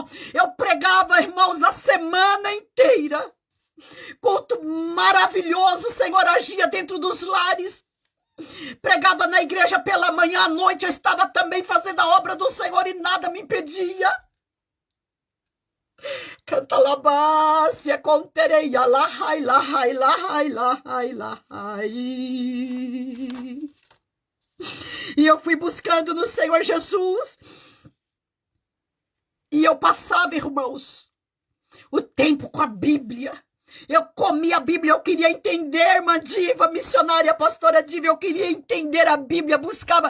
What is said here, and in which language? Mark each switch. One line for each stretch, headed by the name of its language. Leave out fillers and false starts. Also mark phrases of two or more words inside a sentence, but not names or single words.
Portuguese: Eu pregava, irmãos, a semana inteira. Culto maravilhoso, o Senhor agia dentro dos lares. Pregava na igreja pela manhã, à noite eu estava também fazendo a obra do Senhor e nada me impedia. Canta labácia, contereia, lahai, lahai, lahai, lahai, lahai. E eu fui buscando no Senhor Jesus. E eu passava, irmãos, o tempo com a Bíblia. Eu comia a Bíblia, eu queria entender, irmã Diva, missionária, pastora Diva, eu queria entender a Bíblia, buscava.